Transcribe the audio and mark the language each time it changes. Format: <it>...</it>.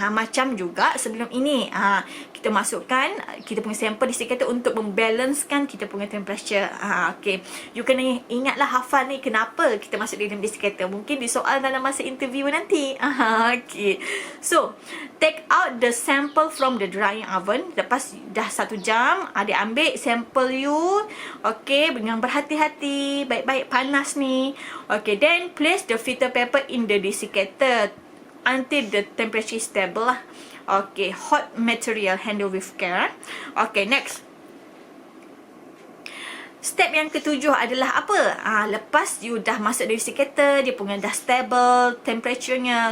<ms>Macam juga sebelum ini, kita masukkan kita punya sampel desiccator untuk membalancekan kita punya temperature. Okay, you kena ingatlah, hafal ni kenapa kita masuk dalam desiccator. Mungkin di soal dalam masa interview nanti.</ms> <en>Okay, so take out the sample from the drying oven.</en> <ms>Lepas dah 1 jam, adik ambil sampel you. Okay, dengan berhati-hati, baik-baik panas ni.</ms> <en>Okay, then place the filter paper in the desiccator until the temperature is stable lah. Okay, hot material handle with care. Okay, next.</en> <ms>Step yang ke-7 adalah apa? Lepas you dah masuk dari desiccator, dia punya dah stable temperaturenya.</ms>